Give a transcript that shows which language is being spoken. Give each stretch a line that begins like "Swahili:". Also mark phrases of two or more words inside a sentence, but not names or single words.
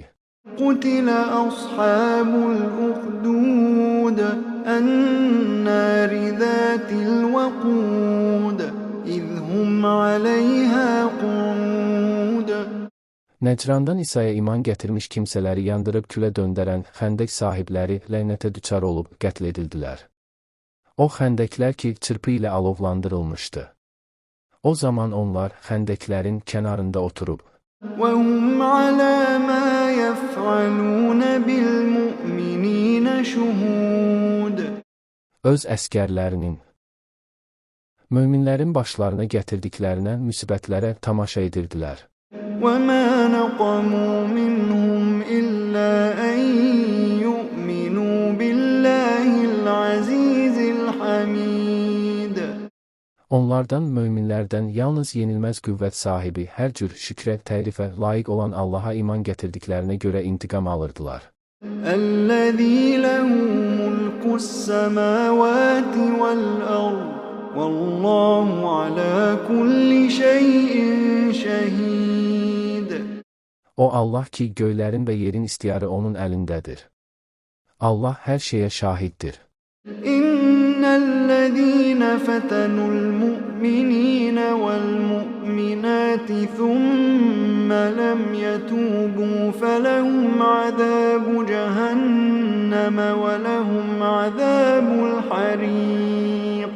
Arabic: قُتِلَ أَصْحَابُ الْأُخْدُودِ النَّارِ ذَاتِ الْوَقُودِ إِذْ هُمْ عَلَيْهَا قُعُودٌ.
Azerbaijani: Nəcrandan İsa'ya iman gətirmiş kimsələri yandırıb külə döndərən xəndək sahibləri lənətə düçar olub qətl edildilər. O xəndəklər ki, çırpı ilə alovlandırılmışdı. O zaman onlar xəndəklərin kənarında oturub,
Arabic: وَهُمْ عَلَى مَا يَفْعَلُونَ بِالْمُؤْمِنِينَ شُهُودٌ.
Azerbaijani: öz əskərlərinin, möminlərin başlarına gətirdiklərinə, müsibətlərə tamaşa edirdilər.
Arabic: وَمَا نَقَمُوا مِنْهُمْ إِلَّا أَنْ يُؤْمِنُوا بِاللَّهِ الْعَزِيزِ الْحَمِيدِ.
Azerbaijani: Onlardan, möminlərdən yalnız yenilməz qüvvət sahibi, hər cür şükrə, tərifə layiq olan Allaha iman gətirdiklərinə görə intiqam alırdılar.
Arabic: الَّذِي لَهُ مُلْكُ السَّمَاوَاتِ وَالْأَرْضِ وَاللَّهُ عَلَى كُلِّ شَيْءٍ شَهِيدٌ.
Azerbaijani: O Allah ki, göylərin və yerin istiyarı onun əlindədir. Allah hər şeyə şahiddir.
Arabic: إِنَّ الَّذِينَ فَتَنُوا الْمُؤْمِنِينَ وَالْمُؤْمِنَاتِ ثُمَّ لَمْ يَتُوبُوا فَلَهُمْ عَذَابُ جَهَنَّمَ وَلَهُمْ عَذَابُ الْحَرِيقِ.